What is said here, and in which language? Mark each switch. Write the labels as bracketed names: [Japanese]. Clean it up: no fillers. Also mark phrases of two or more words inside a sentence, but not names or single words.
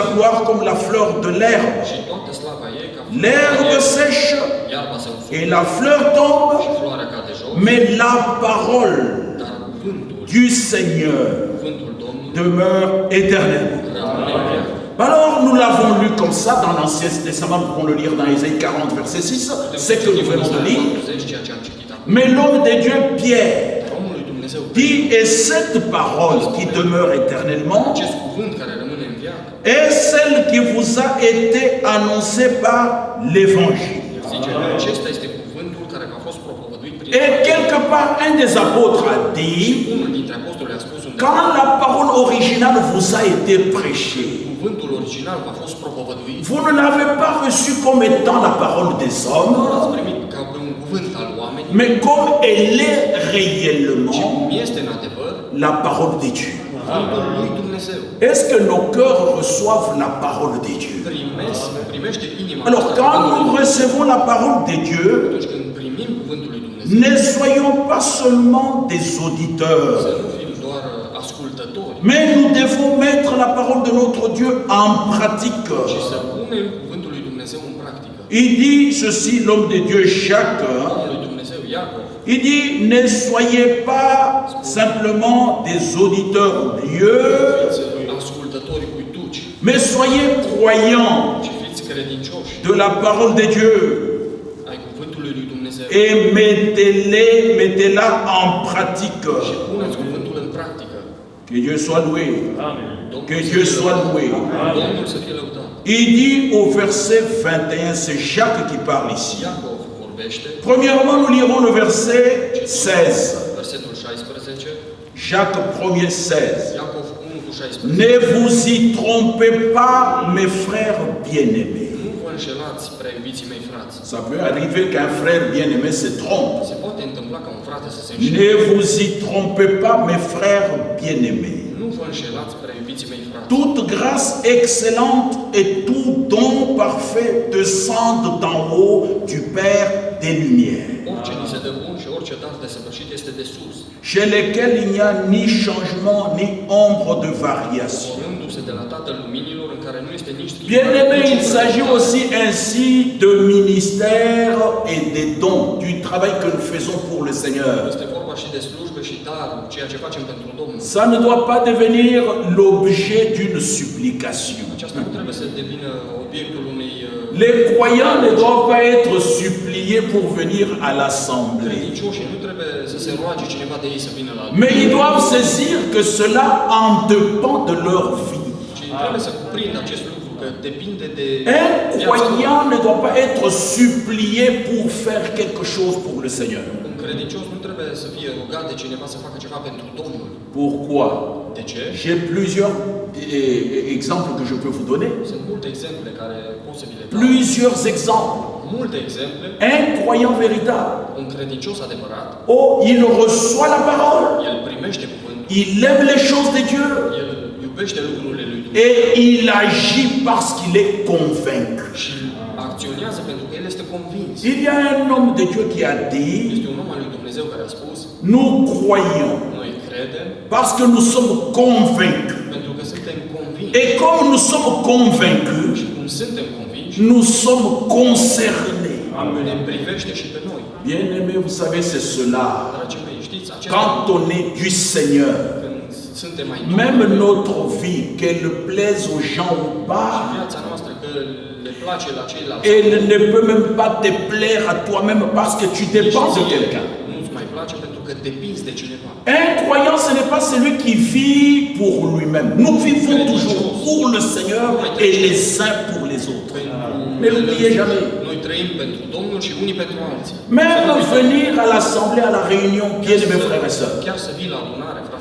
[Romanian] iarba, [French] gloire comme la fleur de l'herbe. [Romanian] și toată slava ei ca [French] L'herbe [Romanian] floarea, [French] sèche [Romanian] iarba se [French] et [Romanian] usucă [French] la fleur tombe, [Romanian] și floarea cade jos, [French] mais la parole [Romanian] dar cuvântul, [French] du Seigneur [Romanian] cuvântul Domnului [French] demeure éternellement. [Romanian] rămâne în viață. [French] Alors nous l'avons lu comme ça dans l'Ancien Testament, nous pouvons le lire dans Ésaïe 40, verset 6, c'est que nous venons de lire. [Romanian] Ceea ce am citit acum. [French] Mais l'homme de Dieu, Pierre, [Romanian] Omul lui Dumnezeu, [French] dit, et cette parole qui demeure éternellement [Romanian] acest cuvânt care rămâne în viață, [French] est celle qui vous a été annoncée par l'Évangile. [Romanian] el zice, acesta este cuvântul care a fost propovăduit prin [French] Et quelque part, un des apôtres a dit, [Romanian] unul dintre apostoli a spus undeva, [French] quand la parole originale vous a été prêchée, [Romanian] cuvântul original a fost propovăduit, [French] vous ne l'avez pas reçu comme étant la parole des [Romanian] nu [French] hommes, [Romanian] l-ați primit ca pe un cuvânt al oamenilor, [French] mais comme elle est [Romanian] ci [French] réellement [Romanian] cum este în adevăr [French] la parole de Dieu. [Romanian] cuvântul lui Dumnezeu. [French] Est-ce que nos cœurs reçoivent la parole de Dieu? [Romanian] Primește inima [French] Alors, [Romanian] noastră [French] quand [Romanian] cuvântul [French] nous [Romanian] lui. [French] recevons la parole de Dieu, [Romanian] Atunci când primim cuvântul lui Dumnezeu, [French] ne soyons pas seulement des [Romanian] să [French] auditeurs, [Romanian] nu fim doar ascultători, [French] mais nous devons mettre la parole de notre Dieu en pratique. [Romanian] ci să punem cuvântul lui Dumnezeu în practică. [French] Il dit ceci, l'homme de Dieu Jacques, [Romanian] Omul lui Dumnezeu, Iacov, [French] il dit, ne soyez pas simplement des auditeurs oublieux, [Romanian] fiți ascultători uituci, [French] mais soyez croyants [Romanian] ci fiți credincioși [French] de la parole de Dieu [Romanian] ai cuvântului lui Dumnezeu [French] et mettez-la en pratique. [Romanian] și puneți cuvântul în practică. [French] Que Dieu soit loué. [Romanian] Domnul [French] Que [Romanian] să [French] Dieu [Romanian] fie [French] soit [Romanian] lăudat. [French] loué. [Romanian] Domnul să fie lăudat. [French] Il dit au verset 21, c'est Jacques qui parle ici. [Romanian] Iacov vorbește, [French] Premièrement, nous lirons le verset 16. [Romanian] versetul 16, [French] Jacques 1er 16. [Romanian] Iacov 1 cu 16. [French] Ne vous y trompez pas, mes frères bien-aimés. [Romanian] Nu vă înșelați, prea iubiții mei frați. [French] Ça peut arriver qu'un frère bien-aimé se trompe. [Romanian] Se poate întâmpla ca un frate să se înșele. [French] Ne vous y trompez pas, mes frères bien-aimés. [Romanian] Nu vă înșelați, prea iubiții mei frați. [French] Toute grâce excellente et tout don parfait descendent d'en haut du Père des Lumières, [Romanian] Orice ni se dă bun și orice dar de săvârșit este de sus, [French] chez lesquels il n'y a ni changement ni ombre de variation. [Romanian] porându-se de la Tatăl Luminilor, în care nu este nici [French] Bien-aimés, il s'agit aussi ainsi de ministères et des dons, du travail que nous faisons pour le Seigneur. [Romanian] Este vorba și de slujbe și daruri, ceea ce facem pentru Domnul. [French] Ça ne doit pas devenir l'objet d'une supplication. [Romanian] Aceasta nu trebuie să devină obiectul unei [French] Les croyants ne doivent pas être suppliés pour venir à l'assemblée. [Romanian] credincioși, nu trebuie să se roage cineva de ei să vină la [French] Mais ils doivent saisir que cela en dépend de leur vie. [Romanian] ci trebuie să cuprindă acest lucru, că depinde de [French] Un croyant ne doit pas être supplié pour faire quelque chose pour le Seigneur. [Romanian] Un credincios nu trebuie să fie rugat de cineva să facă ceva pentru Domnul. [French] Pourquoi? [Romanian] De ce? [French] J'ai plusieurs exemples que je peux vous donner. [Romanian] Sunt multe exemple care pot să vi le dau. [French] Plusieurs exemples. [Romanian] Multe exemple. [French] Un croyant véritable. [Romanian] Un credincios adevărat. [French] Oh, il reçoit la parole. [Romanian] El primește cuvântul. [French] Il aime les choses de Dieu. [Romanian] El iubește lucrurile lui Dumnezeu. [French] Et il agit parce qu'il est convaincu. [Romanian] Și acționează pentru că el este convins. [French] Il y a un homme de Dieu qui a dit, [Romanian] Este un om al lui Dumnezeu care a spus: [French] nous croyons [Romanian] noi credem [French] parce que nous sommes convaincus. [Romanian] pentru că suntem convinși. [French] Et comme nous sommes convaincus, [Romanian] Și cum suntem convinși, [French] nous sommes concernés. [Romanian] ne privește și pe noi. [French] Bien-aimés, vous savez, c'est cela. [Romanian] Dragii mei, știți, acesta [French] Quand on est du Seigneur, [Romanian] când suntem mai [French] même notre vie, qu'elle plaise aux gens ou pas, [Romanian] viața noastră, că le place la ceilalți, [French] elle ne peut même pas te plaire à toi-même parce que tu dépends de quelqu'un. [Romanian] nu-ți mai place pentru că depinzi de cineva. [French] Un croyant, ce n'est pas celui qui vit pour lui-même. Nous vivons toujours pour le Seigneur et les uns pour les autres. Ne l'oubliez jamais. [Romanian] Noi trăim pentru Domnul și unii pentru alții. [French] Même venir à l'assemblée, à la réunion, bien mes frères et sœurs. [Romanian] Chiar să vii la adunare, frați.